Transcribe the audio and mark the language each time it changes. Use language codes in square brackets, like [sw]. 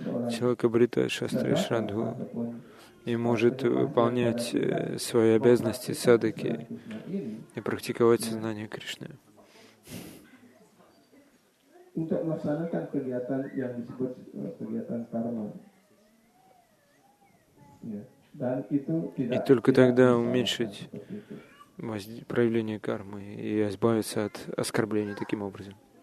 [ru] Человек обретает шастрия Шраду и может выполнять свои обязанности садаки и практиковать сознание Кришны. [id] Untuk melaksanakan kegiatan yang disebut kegiatan karma. [ru] И только тогда уменьшить проявление кармы и избавиться от оскорблений таким образом.